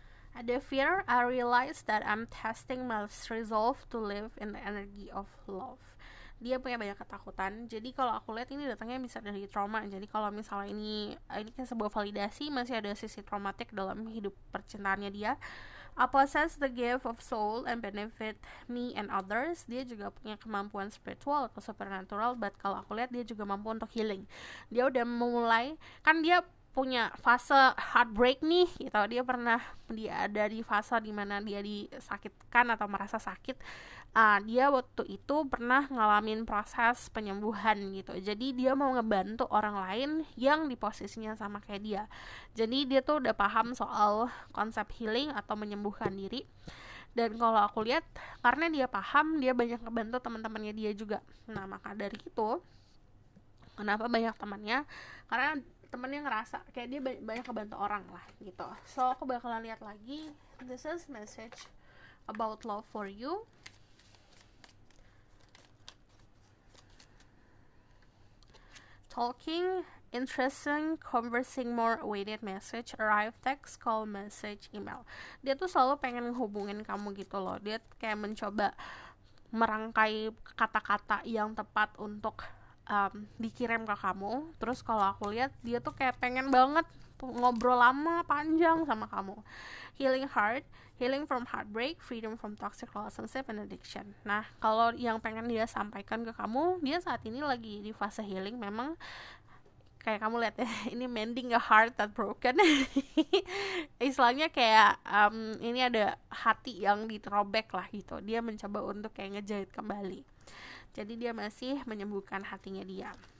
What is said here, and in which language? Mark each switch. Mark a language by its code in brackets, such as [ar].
[en] Ada fear, I realize that I'm testing my resolve to live in the energy of love. [id] Dia punya banyak ketakutan. Jadi kalau aku lihat ini datangnya bisa dari trauma. Jadi kalau misalnya ini kan sebuah validasi, masih ada sisi traumatik dalam hidup percintaannya dia. [en] I possess the gift of soul and benefit me and others. [id] Dia juga punya kemampuan spiritual atau supernatural, but kalau aku lihat dia juga mampu untuk healing. Dia udah memulai, kan dia punya fase heartbreak nih gitu. Dia ada di fase dimana dia disakitkan atau merasa sakit. Dia waktu itu pernah ngalamin proses penyembuhan gitu. Jadi dia mau ngebantu orang lain yang di posisinya sama kayak dia. Jadi dia tuh udah paham soal konsep healing atau menyembuhkan diri. Dan kalau aku lihat, karena dia paham, dia banyak ngebantu teman-temannya dia juga. Nah, maka dari itu, kenapa banyak temannya? Karena temennya ngerasa kayak dia banyak kebantu orang lah gitu. So aku bakalan lihat lagi. [en] This is message about love for you. Talking, interesting, conversing more, awaited message, arrive, text, call, message, email. [id] Dia tuh selalu pengen hubungin kamu gitu loh. Dia kayak mencoba merangkai kata-kata yang tepat untuk dikirim ke kamu. Terus kalau aku lihat dia tuh kayak pengen banget ngobrol lama panjang sama kamu. [en] Healing heart, healing from heartbreak, freedom from toxic relationship and addiction. [id] Nah, kalau yang pengen dia sampaikan ke kamu, dia saat ini lagi di fase healing. Memang kayak kamu lihat ya, ini [en] mending a heart that broken. [id] Istilahnya kayak ini ada hati yang diterobek lah gitu. Dia mencoba untuk kayak ngejahit kembali. Jadi dia masih menyembuhkan hatinya dia.